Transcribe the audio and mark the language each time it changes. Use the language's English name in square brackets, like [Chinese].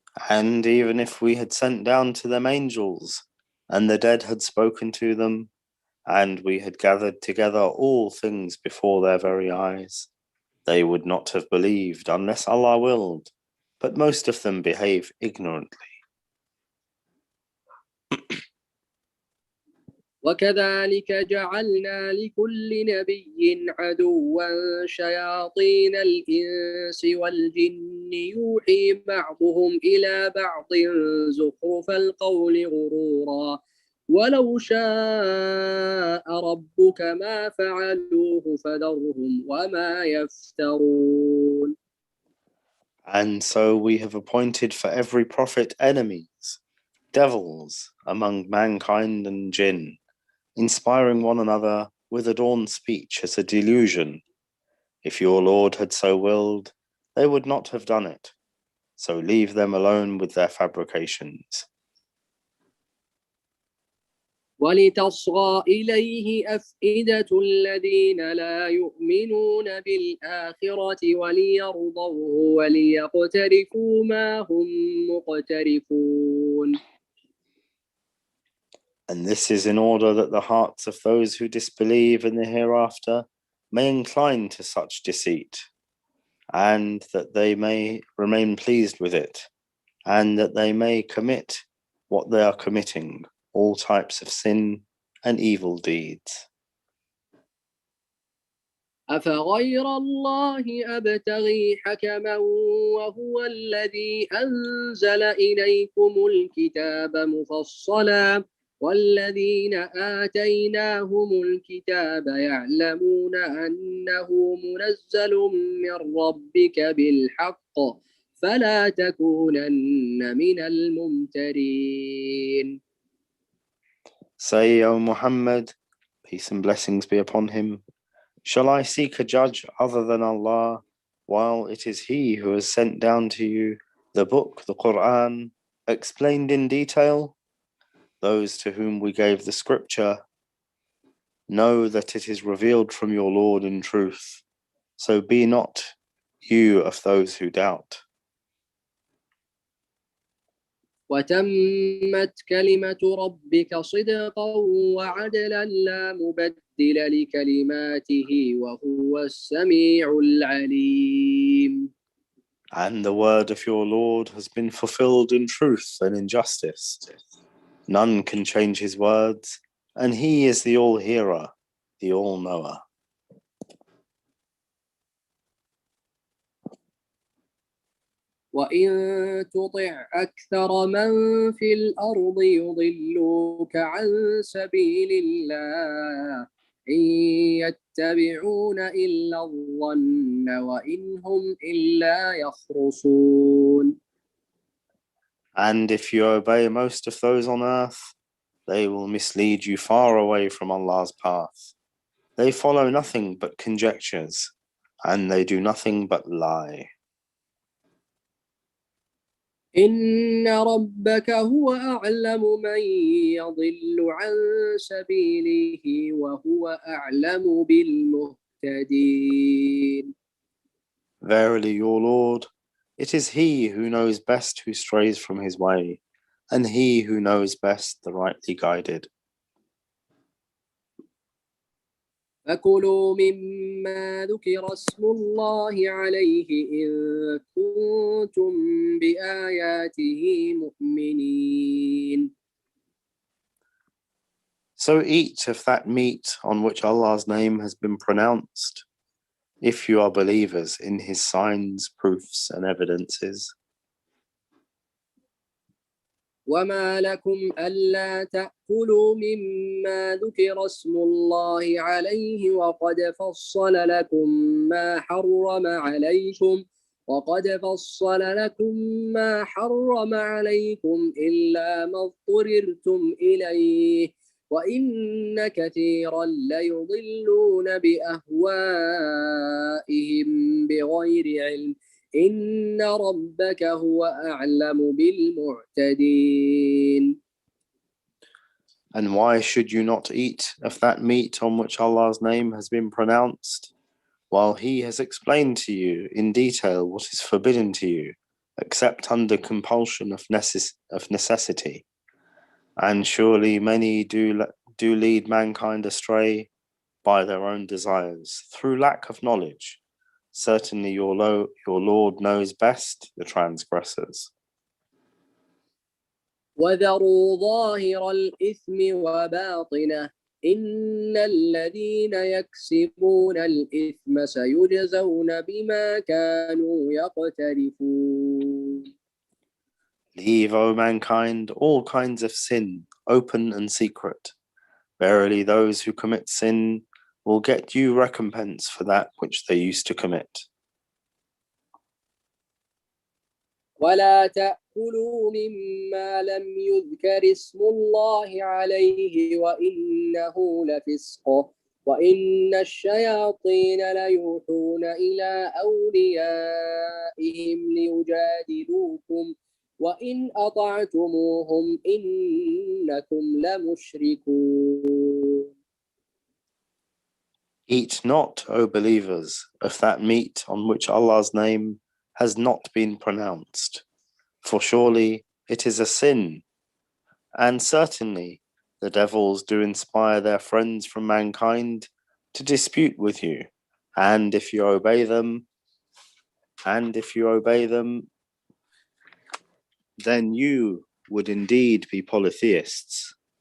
[English] And even if we had sent down to them angels, and the dead had spoken to them, and we had gathered together all things before their very eyes, they would not have believed unless Allah willed, but most of them behave ignorantly. [Arabic] وكذلك جعلنا لكل نبي عدوا شياطين الإنس والجن يوحي بعضهم إلى بعض زخرف القول غرورا ولو شاء ربك ما فعلوه فذرهم وما يفترون. [English] And so we have appointed for every prophet enemies, devils among mankind and jinn, inspiring one another with adorned speech as a delusion. If your Lord had so willed, they would not have done it. So leave them alone with their fabrications. [Arabic] ولتصغى إليه أفئدة الذين لا يؤمنون بالآخرة وليرضوه وليقترفوا ما هم مقترفون. [English] And this is in order that the hearts of those who disbelieve in the hereafter may incline to such deceit, and that they may remain pleased with it, and that they may commit what they are committing, all types of sin and evil deeds. [Arabic] أفغير الله أبتغي حكما وهو الذي أنزل إليكم الكتاب مفصلا والذين آتيناهم الكتاب يعلمون أنه منزل من ربك بالحق فلا تكونن من الممترين. [English] Say, O Muhammad, peace and blessings be upon him, shall I seek a judge other than Allah, while it is He who has sent down to you the book, the Qur'an, explained in detail? Those to whom we gave the scripture know that it is revealed from your Lord in truth, so be not you of those who doubt. [Arabic] وتمت كلمة ربك صدقا وعدلا لا مبدل مبدل لكلماته وهو السميع العليم. [English] And the word of your Lord has been fulfilled in truth and in justice. None can change his words, and he is the all-hearer, the all-knower. [Arabic] وإن تطع أكثر من في الأرض يضلوك عن سبيل الله إن يتبعون إلا الظن وإن هم إلا يخرصون. [English] And if you obey most of those on earth, they will mislead you far away from Allah's path. They follow nothing but conjectures, and they do nothing but lie. [Arabic] إن ربك هو أعلم من يضل عن سبيله وهو أعلم بالمهتدين. [English] Verily, your Lord, it is He who knows best who strays from His way, and He who knows best the rightly guided. [Arabic] فكلوا مما ذكر اسم الله عليه إن كنتم بآياته مؤمنين. [English] So eat of that meat on which Allah's name has been pronounced, if you are believers in His signs, proofs, and evidences. [Arabic] وما لكم ألا تأكلوا مما ذكر اسم الله عليه وقد فصل لكم ما حرم عليكم إلا ما اضطررتم إليه وإن كثيرا ليضلون بأهوائهم بغير علم إن ربك هو أعلم بالمعتدين. [English] And why should you not eat of that meat on which Allah's name has been pronounced, while He has explained to you in detail what is forbidden to you, except under compulsion of necessity? And surely many do lead mankind astray by their own desires, through lack of knowledge. Certainly your Lord knows best the transgressors. [Arabic] وذروا ظاهر الإثم وباطنه إن الذين يكسبون الإثم سيجزون بما كانوا يقترفون. [English] Leave, O mankind, all kinds of sin, open and secret. Verily those who commit sin will get due recompense for that which they used to commit. [Arabic] ولا تأكلوا مما لم يذكر اسم الله عليه وإنه لفسق وإن الشياطين ليوحون إلى أوليائهم ليجادلوكم وإن أطعتموهم إنكم لمشركون. [English] Eat not, O believers, of that meat on which Allah's name has not been pronounced, for surely it is a sin, and certainly the devils do inspire their friends from mankind to dispute with you, and if you obey them, then you would indeed be polytheists.